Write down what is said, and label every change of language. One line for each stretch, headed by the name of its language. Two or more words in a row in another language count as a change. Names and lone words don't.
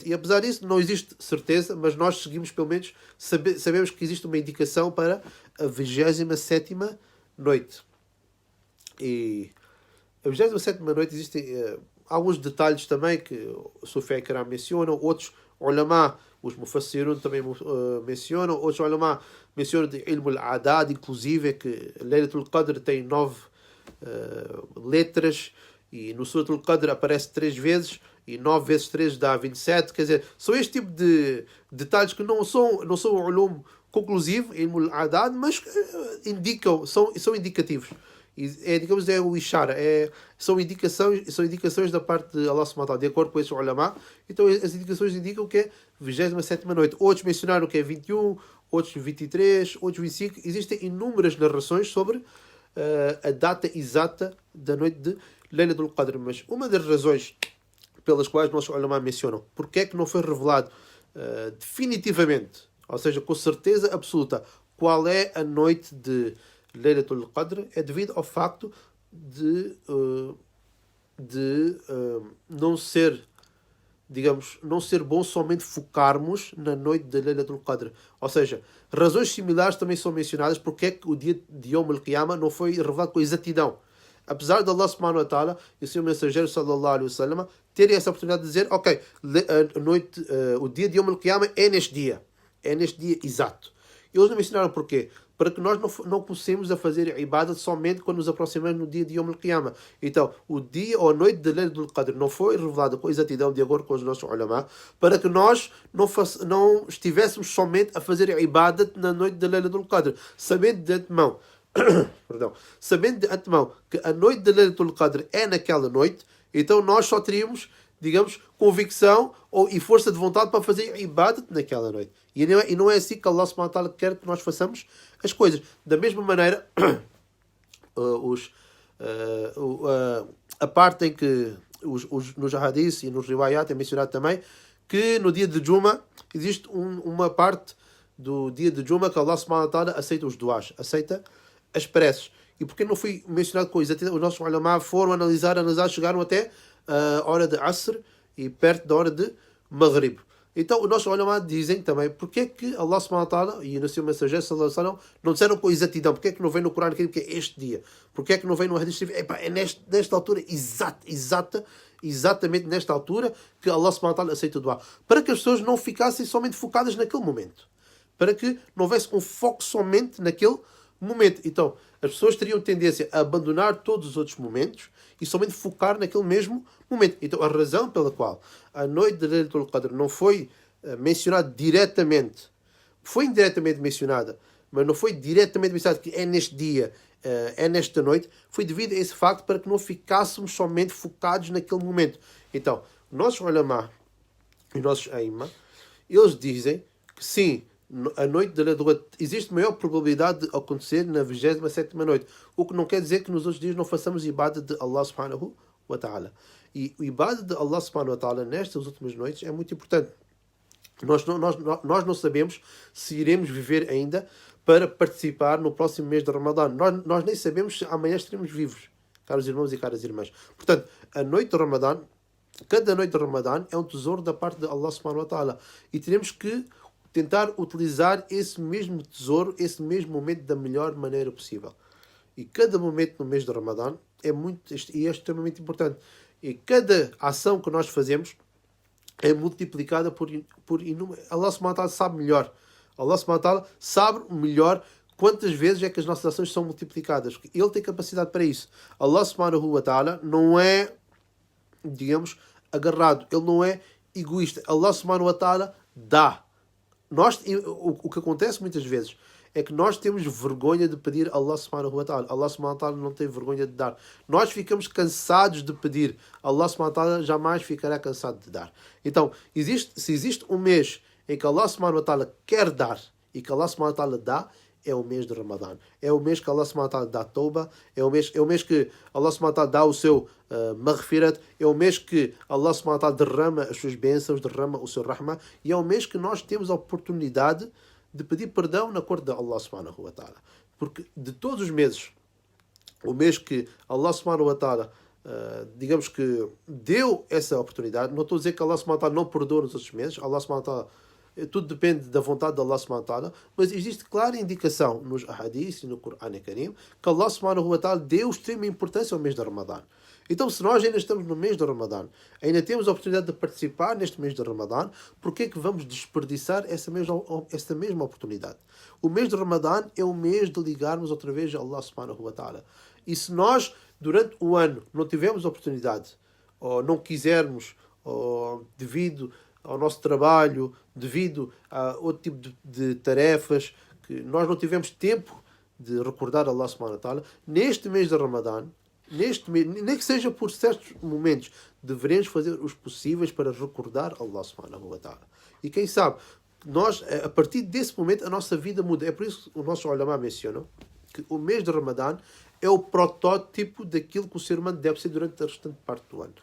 Portuguese: E apesar disso, não existe certeza, mas nós seguimos, pelo menos, sabemos que existe uma indicação para a 27ª noite. E a 27ª noite existem alguns detalhes também que o Sufyan Karam mencionam, outros ulama, os Mufassirun também mencionam, outros ulama mencionam de
Arabic: علم العدد,
Portuguese: inclusive, que
Arabic: ليلة القدر
Portuguese: tem 9 letras, e no Suratul Qadr aparece 3 vezes, e 9 vezes 3 dá 27, quer dizer, são este tipo de detalhes que não são um ulum conclusivo,
Arabic: علم العدد,
Portuguese: mas indicam, são indicativos. Digamos, é o Ishara, são indicações da parte de
Arabic: الله سبحانه وتعالى,
Portuguese: de acordo com esse ulama. Então as indicações indicam que é 27ª noite. Outros mencionaram que é 21, outros 23, outros 25. Existem inúmeras narrações sobre a data exata da noite de
Arabic: ليلة القدر.
Portuguese: Mas uma das razões pelas quais nossos ulama mencionam porque é que não foi revelado definitivamente, ou seja, com certeza absoluta, qual é a noite de
Arabic: ليلة القدر,
Portuguese: é devido ao facto de não ser, digamos, não ser bom somente focarmos na noite de
Arabic: ليلة القدر.
Portuguese: Ou seja, razões similares também são mencionadas porque é que o dia de
Arabic: يوم القيامة
Portuguese: não foi revelado com exatidão. Apesar de
Arabic: الله سبحانه وتعالى
Portuguese: e o seu mensageiro
Arabic: صلى الله عليه وسلم
Portuguese: terem essa oportunidade de dizer, ok, o dia de
Arabic: يوم القيامة
Portuguese: é neste dia exato. Eles não mencionaram porquê? Para que nós não comecemos a fazer ibadat somente quando nos aproximamos no dia de
Arabic: يوم القيامة.
Portuguese: Então, o dia ou a noite de
Arabic: ليلة القدر
Portuguese: não foi revelada com exatidão de acordo com os nossos ulama, para que nós não estivéssemos somente a fazer ibadat na noite de
Arabic: ليلة القدر,
Portuguese: sabendo de antemão, que a noite de
Arabic: ليلة القدر
Portuguese: é naquela noite, então nós só teríamos, digamos, convicção e força de vontade para fazer ibadat naquela noite. E não é assim que
Arabic: الله سبحانه وتعالى
Portuguese: quer que nós façamos as coisas. Da mesma maneira, a parte em que nos hadiths e nos riwayat é mencionado também que no dia de Juma existe uma parte do dia de Juma que
Arabic: الله سبحانه وتعالى
Portuguese: aceita os duás, aceita as preces. E porque não foi mencionado com exatidão, os nossos ulama foram analisar, chegaram até a hora de Asr e perto da hora de Maghrib. Então, os nossos ulama dizem também porque é que
Arabic: الله سبحانه وتعالى
Portuguese: e no seu mensageiro
Arabic: صلى الله عليه وسلم
Portuguese: não disseram com exatidão, porque é que não vem no Corão que é este dia, porque é que não vem no hadith é nesta altura exatamente nesta altura que
Arabic: الله سبحانه وتعالى
Portuguese: aceita o dua, para que as pessoas não ficassem somente focadas naquele momento, para que não houvesse um foco somente naquele momento. Então, as pessoas teriam tendência a abandonar todos os outros momentos e somente focar naquele mesmo momento. Então, a razão pela qual a noite de
Arabic: ليلة القدر
Portuguese: não foi mencionada diretamente, foi indiretamente mencionada, mas não foi diretamente mencionada que é neste dia, é nesta noite, foi devido a esse facto para que não ficássemos somente focados naquele momento. Então, nossos ulama e nossos aimma, eles dizem que sim, A noite de
Arabic: ليلة القدر
Portuguese: existe maior probabilidade de acontecer na 27ª noite, o que não quer dizer que nos outros dias não façamos ibadah de
Arabic: الله سبحانه وتعالى.
Portuguese: E o ibadah de
Arabic: الله سبحانه وتعالى
Portuguese: nestas últimas noites é muito importante. Nós não sabemos se iremos viver ainda para participar no próximo mês de Ramadã. Nós nem sabemos se amanhã estaremos vivos, caros irmãos e caras irmãs. Portanto, a noite de Ramadã, cada noite de Ramadã é um tesouro da parte de
Arabic: الله سبحانه وتعالى.
Portuguese: E teremos que tentar utilizar esse mesmo tesouro, esse mesmo momento da melhor maneira possível. E cada momento no mês de Ramadã é extremamente importante. E cada ação que nós fazemos é multiplicada por inúmeras.
Arabic: الله سبحانه وتعالى
Portuguese: sabe melhor.
Arabic: الله سبحانه وتعالى
Portuguese: sabe melhor quantas vezes é que as nossas ações são multiplicadas. Ele tem capacidade para isso.
Arabic: الله سبحانه وتعالى
Portuguese: não é, digamos, agarrado. Ele não é egoísta.
Arabic: الله سبحانه وتعالى
Portuguese: dá. O que acontece muitas vezes é que nós temos vergonha de pedir a
Arabic: الله سبحانه وتعالى. الله سبحانه وتعالى
Portuguese: não tem vergonha de dar. Nós ficamos cansados de pedir.
Arabic: الله سبحانه وتعالى
Portuguese: jamais ficará cansado de dar. Então, se existe um mês em que
Arabic: الله سبحانه وتعالى
Portuguese: quer dar e que
Arabic: الله سبحانه وتعالى
Portuguese: dá, é o mês de Ramadã. É o mês que
Arabic: الله سبحانه وتعالى
Portuguese: dá tauba, é o mês que
Arabic: الله سبحانه وتعالى
Portuguese: dá o seu maghfirat, é o mês que
Arabic: الله سبحانه وتعالى
Portuguese: derrama as suas bênçãos, derrama o seu rahma, e é o mês que nós temos a oportunidade de pedir perdão na cor de
Arabic: الله سبحانه وتعالى.
Portuguese: Porque de todos os meses, o mês que
Arabic: الله سبحانه وتعالى,
Portuguese: digamos que deu essa oportunidade, não estou a dizer que
Arabic: الله سبحانه وتعالى
Portuguese: não perdoa nos outros meses,
Arabic: الله سبحانه وتعالى,
Portuguese: tudo depende da vontade de
Arabic: الله سبحانه وتعالى,
Portuguese: mas existe clara indicação nos ahadith e no
Arabic: قرآن كريم
Portuguese: que
Arabic: الله سبحانه وتعالى
Portuguese: deu extrema importância ao mês de Ramadã. Então, se nós ainda estamos no mês de Ramadã, ainda temos a oportunidade de participar neste mês de Ramadã, por que é que vamos desperdiçar essa mesma oportunidade? O mês de Ramadã é o mês de ligarmos outra vez a
Arabic: الله سبحانه وتعالى.
Portuguese: E se nós, durante o ano, não tivermos oportunidade, ou não quisermos, ou devido ao nosso trabalho, devido a outro tipo de tarefas, que nós não tivemos tempo de recordar
Arabic: الله سبحانه وتعالى,
Portuguese: neste mês de Ramadã, nem que seja por certos momentos, devemos fazer os possíveis para recordar
Arabic: الله سبحانه وتعالى.
Portuguese: E quem sabe, nós, a partir desse momento, a nossa vida muda. É por isso que os nossos ulama mencionam que o mês de Ramadã é o protótipo daquilo que o ser humano deve ser durante a restante parte do ano.